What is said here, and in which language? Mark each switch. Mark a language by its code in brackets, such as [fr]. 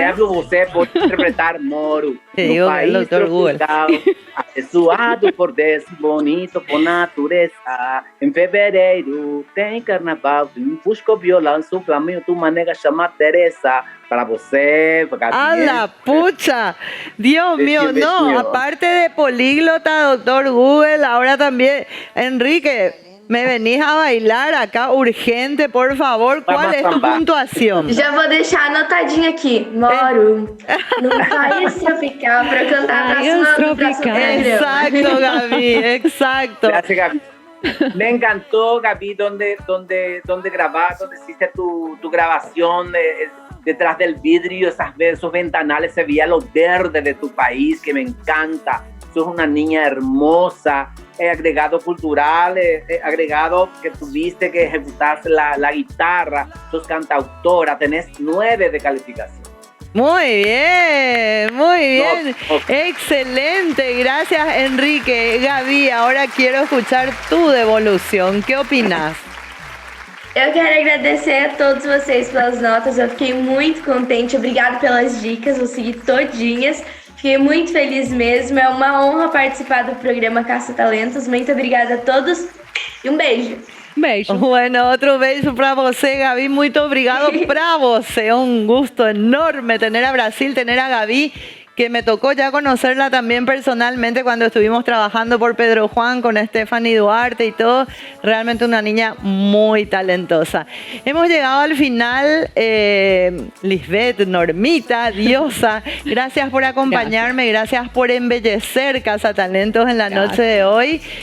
[pt] exemplo, você pode interpretar Moro digo, no país [es] Dr. Google. [pt] tropical, abençoado por Deus, bonito por natureza. Em fevereiro tem carnaval, um fusco violão, um flamengo, uma nega chama Teresa. Para você, para [es] ¡A la pucha! Dios mío, no, aparte de políglota, doctor Google, ahora también, Enrique, me venís a bailar acá urgente, por favor. ¿Cuál es tu puntuación? [pt] Já vou deixar anotadinho aqui. Moro no país tropical para cantar no próximo programa. [es] Exacto, Gaby, exacto. Gracias, Gaby. Me encantó, Gaby, donde grabaste, donde hiciste tu grabación detrás del vidrio, esos ventanales, se veía lo verde de tu país, que me encanta. Sos una niña hermosa, agregado cultural, agregado que tuviste que ejecutar la guitarra, sos cantautora, tenés 9 de calificación. Muy bien, muy bien. Excelente, gracias Enrique. Gaby, ahora quiero escuchar tu devolución. ¿Qué opinas? [pt] Eu quero agradecer a todos vocês pelas notas, eu fiquei muito contente, obrigado pelas dicas, vou seguir todinhas, fiquei muito feliz mesmo, é uma honra participar do programa Caça Talentos, muito obrigada a todos e um beijo. Beijo. [es] Bueno, otro beso [pt] para você, [es] Gaby. [pt] Muito obrigado para você. [es] Un gusto enorme tener a Brasil, tener a Gaby, que me tocó ya conocerla también personalmente cuando estuvimos trabajando por Pedro Juan con Stephanie Duarte y todo. Realmente una niña muy talentosa. Hemos llegado al final. Lisbeth, Normita, Diosa, gracias por acompañarme, gracias por embellecer Casa Talentos en la noche de hoy.